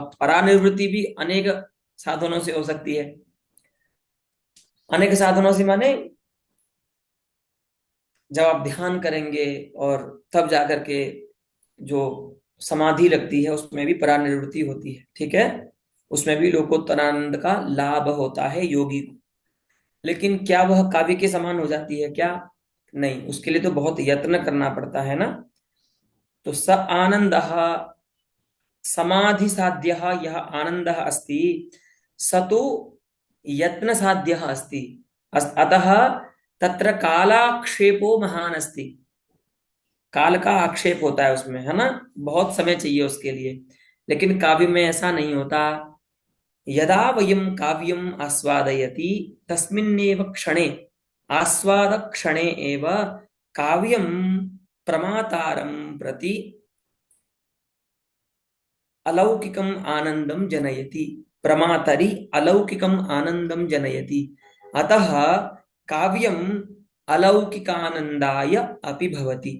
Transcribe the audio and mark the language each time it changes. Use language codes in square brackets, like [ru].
[hi] अब परानिर्वृत्ति भी अनेक साधनों से हो सकती है। अनेक साधनों से माने जब आप ध्यान करेंगे और तब जाकर के जो समाधि लगती है उसमें भी परानिर्वृत्ति होती है, ठीक है। उसमें भी लोकोत्तरानंद का लाभ होता है योगी को। लेकिन क्या वह काव्य के समान हो जाती है क्या? नहीं, उसके लिए तो बहुत यत्न करना पड़ता है ना। [sa] तो स आनंदः समाधि साध्यः यह आनंदः अस्ति स तु यत्न साध्यः अस्ति। अतः तत्र कालाक्षेपो महान अस्ति। [hi] काल का आक्षेप होता है उसमें, है ना, बहुत समय चाहिए उसके लिए। लेकिन काव्य में ऐसा नहीं होता। [sa] यदा वयं काव्यम् आस्वादयति तस्मिन्नेव क्षणे, आस्वाद क्षणे एव काव्यं प्रमातारं प्रति अलौकिकम् आनंदं जनयति। प्रमातरि अलौकिकम् आनंदं जनयति। अतः काव्यम् अलौकिकानंदाय अपि भवति।